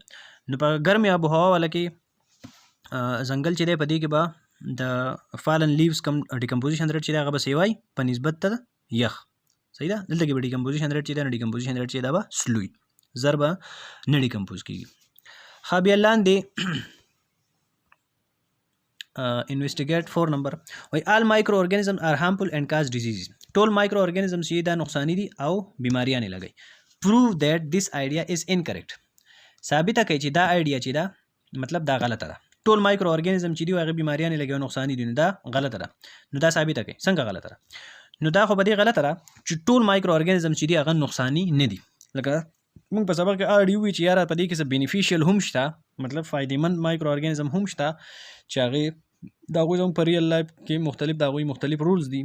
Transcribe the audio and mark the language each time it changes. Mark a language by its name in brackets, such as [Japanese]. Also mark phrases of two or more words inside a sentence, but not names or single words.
[Pashto] نو په ګرمه ابو هوا ولا کې ځنګل چې دی په دې کې به د [English] fallen leaves [Pashto] کم [English] decomposition rate [Pashto] چې دی هغه به سیوای په نسبت ته یخ. صحیح ده. دلته کې به [English] decomposition rate [Pashto] چې دی [English] decomposition rate [Pashto] چې دا به سلوي ضرب نه ډیکمپوز کیږي. خا بیا لاندې [English] investigate 4 number وای all microorganisms are harmful and cause diseases. [Pashto] ټول microorganisms چې دا نقصانی دي او بیماریاں نه لګي. [English] prove that this idea is incorrect. [Pashto] ثابت کړي چې دا آیډیا چې دا مطلب دا غلطه ده. ټول microorganism چې دی هغه بیماریاں نه لګي او نقصانی دي دا غلطه ده. نو دا ثابت کړي څنګه غلطه ده. نو دا خو به دی غلطه ده چې ټول microorganism چې دی هغه نقصانی نه دي. لکه موږ په سبق کې اړیو چې یاره په دې کې څه بینیفیشل هم شته مطلب فائدېمند microorganism هم شته چې هغه دا غوي زموږ په [English] real life [Pashto] کې مختلف دا غوي مختلف رولز دي.